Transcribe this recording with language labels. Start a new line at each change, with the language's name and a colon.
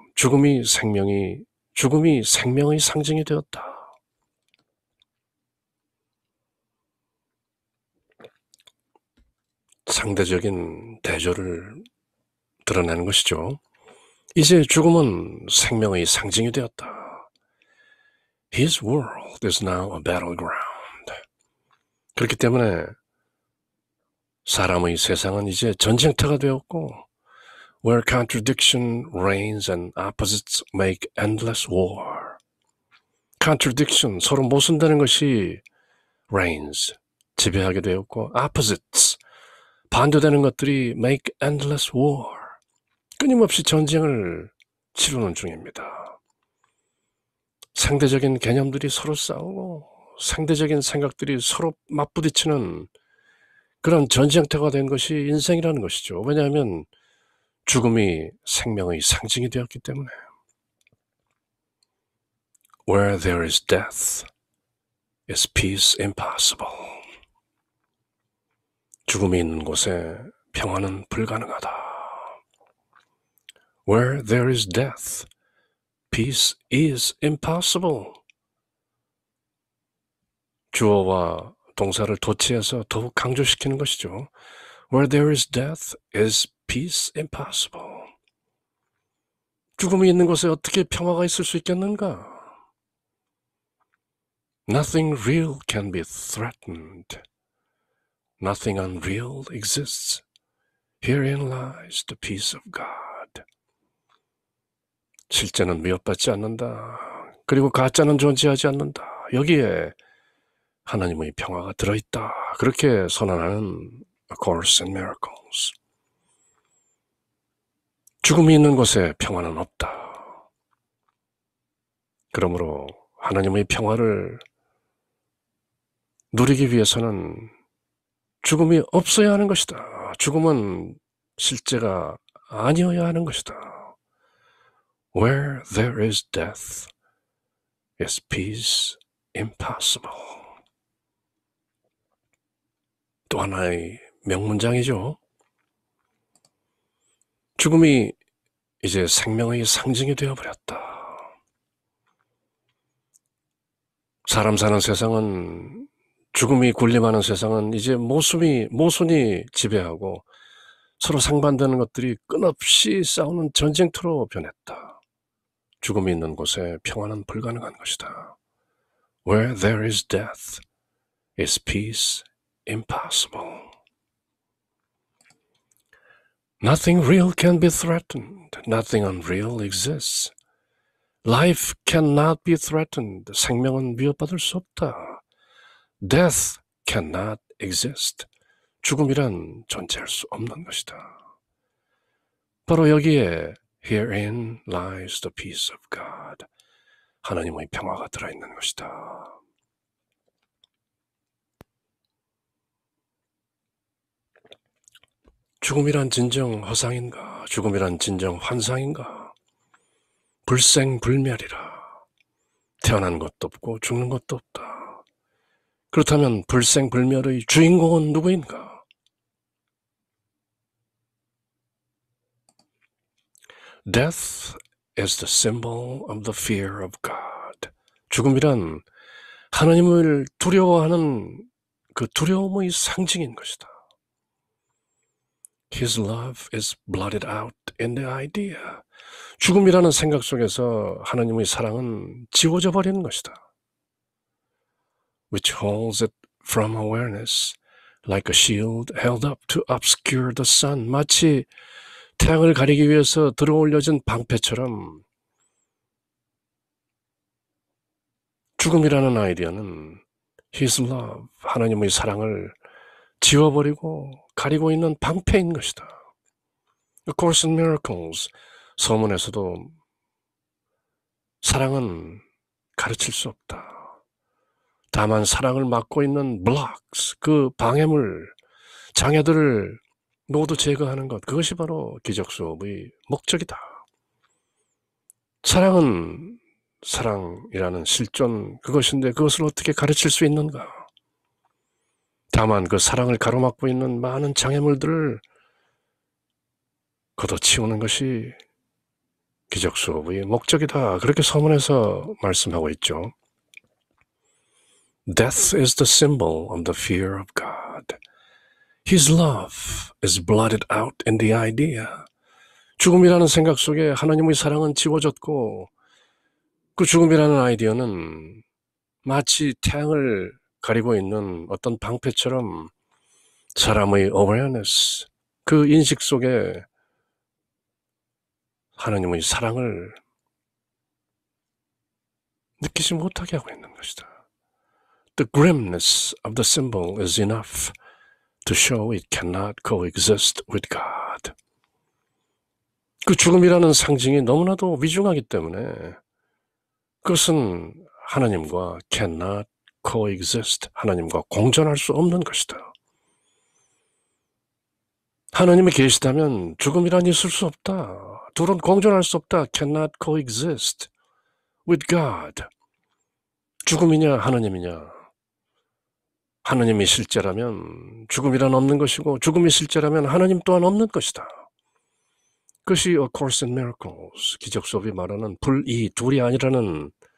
Korean: 죽음이 생명의 상징이 되었다. 상대적인 대조를 드러내는 것이죠. 이제 죽음은 생명의 상징이 되었다.
English: His world is now a battleground.
Korean: 그렇기 때문에 사람의 세상은 이제 전쟁터가 되었고
English: where contradiction reigns and opposites make endless war.
Korean: contradiction, 서로 모순되는 것이 reigns, 지배하게 되었고 opposites, 반대되는 것들이
English: make endless war,
Korean: 끊임없이 전쟁을 치르는 중입니다. 상대적인 개념들이 서로 싸우고 상대적인 생각들이 서로 맞부딪히는 그런 전쟁터가 된 것이 인생이라는 것이죠. 왜냐하면 죽음이 생명의 상징이 되었기 때문에.
English: Where there is death, is peace impossible.
Korean: 죽음이 있는 곳에 평화는 불가능하다.
English: Where there is death, peace is impossible.
Korean: 주어와 동사를 도치해서 더욱 강조시키는 것이죠.
English: Where there is death, is peace impossible.
Korean: 죽음이 있는 곳에 어떻게 평화가 있을 수 있겠는가?
English: Nothing real can be threatened. Nothing unreal exists. Herein lies the peace of God.
Korean: 실제는 위협받지 않는다. 그리고 가짜는 존재하지 않는다. 여기에 하나님의 평화가 들어있다. 그렇게 선언하는 A Course in Miracles. 죽음이 있는 곳에 평화는 없다. 그러므로 하나님의 평화를 누리기 위해서는 죽음이 없어야 하는 것이다. 죽음은 실제가 아니어야 하는 것이다.
English: Where there is death, is peace impossible.
Korean: 또 하나의 명문장이죠. 죽음이 이제 생명의 상징이 되어버렸다. 사람 사는 세상은, 죽음이 군림하는 세상은 이제 모순이 지배하고 서로 상반되는 것들이 끝없이 싸우는 전쟁터로 변했다. 죽음이 있는 곳에 평화는 불가능한 것이다.
English: Where there is death, is peace impossible. Nothing real can be threatened. Nothing unreal exists. Life cannot be threatened.
Korean: 생명은 위협받을 수 없다.
English: Death cannot exist.
Korean: 죽음이란 존재할 수 없는 것이다. 바로 여기에
English: Herein lies the peace of God.
Korean: 하나님의 평화가 들어있는 것이다. 죽음이란 진정 허상인가? 죽음이란 진정 환상인가? 불생불멸이라. 태어난 것도 없고 죽는 것도 없다. 그렇다면 불생불멸의 주인공은 누구인가?
English: Death is the symbol of the fear of God.
Korean: 죽음이란 하나님을 두려워하는 그 두려움의 상징인 것이다.
English: His love is blotted out in the idea.
Korean: 죽음이라는 생각 속에서 하나님의 사랑은 지워져 버리는 것이다.
English: Which holds it from awareness, like a shield held up to obscure the sun.
Korean: 마치 태양을 가리기 위해서 들어올려진 방패처럼 죽음이라는 아이디어는
English: His love,
Korean: 하나님의 사랑을 지워버리고 가리고 있는 방패인 것이다. A Course in Miracles, 서문에서도 사랑은 가르칠 수 없다. 다만 사랑을 막고 있는 blocks, 그 방해물, 장애들을 모두 제거하는 것, 그것이 바로 기적 수업의 목적이다. 사랑은 사랑이라는 실존 그것인데 그것을 어떻게 가르칠 수 있는가? 다만 그 사랑을 가로막고 있는 많은 장애물들을 걷어치우는 것이 기적 수업의 목적이다. 그렇게 서문에서 말씀하고 있죠.
English: Death is the symbol of the fear of God. His love is blotted out in the idea.
Korean: 죽음이라는 생각 속에 하나님의 사랑은 지워졌고 그 죽음이라는 아이디어는 마치 태양을 가리고 있는 어떤 방패처럼 사람의 awareness, 그 인식 속에 하나님의 사랑을 느끼지 못하게 하고 있는 것이다.
English: The grimness of the symbol is enough to show it cannot coexist with God.
Korean: 그 죽음이라는 상징이 너무나도 위중하기 때문에 그것은 하나님과
English: cannot coexist,
Korean: 하나님과 공존할 수 없는 것이다. 하나님이 계시다면 죽음이란 있을 수 없다. 둘은 공존할 수 없다.
English: cannot coexist with God.
Korean: 죽음이냐 하나님이냐. 하나님이 실제라면 죽음이란 없는 것이고 죽음이 실제라면 하나님 또한 없는 것이다. 그것이 A Course in Miracles, 기적 수업이 말하는 둘이 아니라는